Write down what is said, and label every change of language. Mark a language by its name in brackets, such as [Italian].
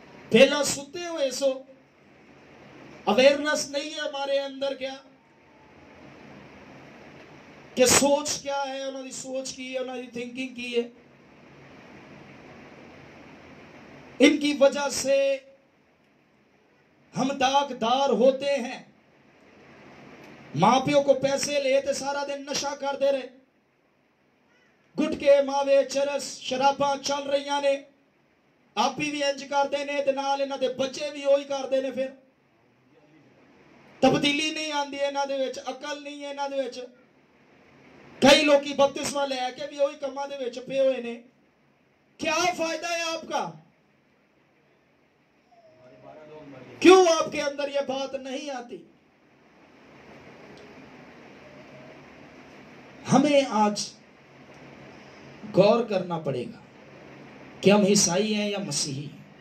[Urdu] پہلا ستے ہوئے سو اویئرنس نہیں ہے ہمارے اندر, کیا کہ سوچ کیا ہے, انہوں نے سوچ کی ہے, انہوں نے تھنکنگ کی ہے. ان کی وجہ سے ہم داغدار ہوتے ہیں. [Punjabi] ماں پیوں کو پیسے لیتے سارا دن نشہ کر دے رہے, گٹکے ماوے چرس شراباں چل رہی نے, آپ بھی انج کر دینے تے نال انہاں دے بچے بھی وہی کر دینے. پھر تبدیلی نہیں آندی انہاں دے وچ, عقل نہیں ہے انہاں دے وچ. کئی لوگی بپتسمہ لے کے بھی وہی کماں دے وچ پے ہوئے نے. [Urdu] کیا فائدہ ہے آپ کا؟ کیوں آپ کے اندر یہ بات نہیں آتی؟ ہمیں آج غور کرنا پڑے گا کہ ہم عیسائی ہیں یا مسیحی ہیں.